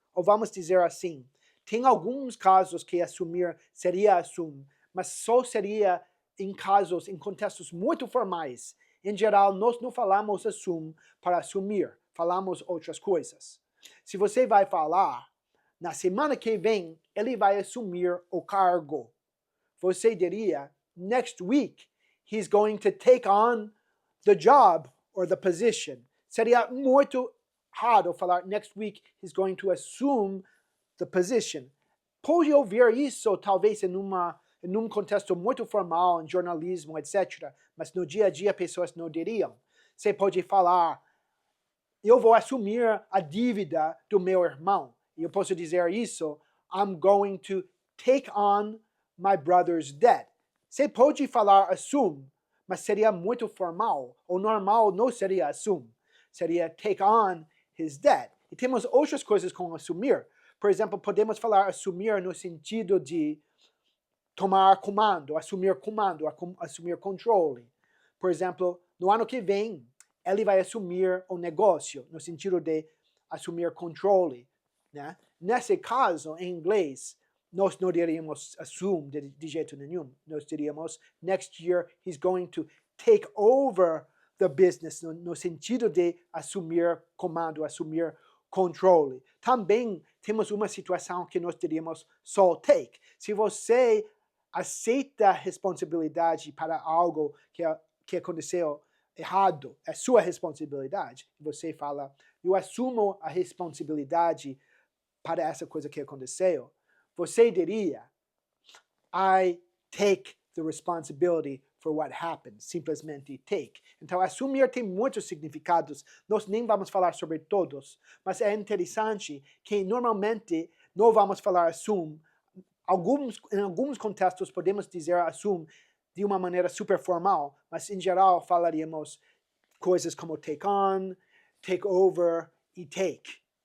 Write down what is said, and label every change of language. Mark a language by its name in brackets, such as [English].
[Portuguese] Ou vamos dizer assim, tem alguns casos que assumir seria assume, mas só seria em casos, em contextos muito formais. Em geral, nós não falamos assume para assumir, falamos outras coisas. Se você vai falar, na semana que vem, ele vai assumir o cargo. Você diria, [English] next week, he's going to take on the job or the position. [Portuguese] Seria muito raro falar, [English] next week, he's going to assume the position. [Portuguese] Pode ouvir isso, talvez, em um contexto muito formal, em jornalismo, etc. Mas no dia a dia, pessoas não diriam. Você pode falar, eu vou assumir a dívida do meu irmão. E eu posso dizer isso, [English] I'm going to take on my brother's debt. [Portuguese] Você pode falar assume, mas seria muito formal. O normal não seria assume. Seria [English] take on his debt. [Portuguese] E temos outras coisas com assumir. Por exemplo, podemos falar assumir no sentido de tomar comando, assumir controle. Por exemplo, no ano que vem, ele vai assumir o negócio, no sentido de assumir controle. Né? Nesse caso, em inglês, nós não diríamos assume de jeito nenhum. Nós diríamos, [English] next year, he's going to take over the business, [Portuguese] no sentido de assumir comando, assumir controle. Também temos uma situação que nós diríamos só take. Se você aceita a responsabilidade para algo que aconteceu errado, é sua responsabilidade. Você fala, eu assumo a responsabilidade para essa coisa que aconteceu. Você diria, I take the responsibility for what happened. Simplesmente take. Então, assumir tem muitos significados. Nós nem vamos falar sobre todos, mas é interessante que normalmente não vamos falar assume. Em alguns contextos podemos dizer assume de uma maneira super formal, mas em geral falaríamos coisas como take on, take over e take.